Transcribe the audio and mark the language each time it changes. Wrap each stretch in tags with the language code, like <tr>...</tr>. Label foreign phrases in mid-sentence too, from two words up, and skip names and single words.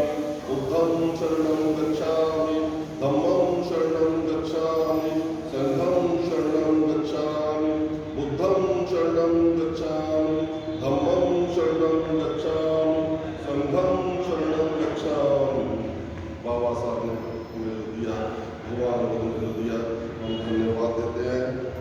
<pi>बुद्धं शरणं गच्छामि, धम्मं शरणं गच्छामि, संघं शरणं गच्छामि। बुद्धं शरणं गच्छामि, धम्मं शरणं गच्छामि, संघं शरणं गच्छामि।</pi> <hi>बाबा साहब ने हमें जो दिया, भगवान ने जो दिया, हम धन्यवाद देते हैं।</hi>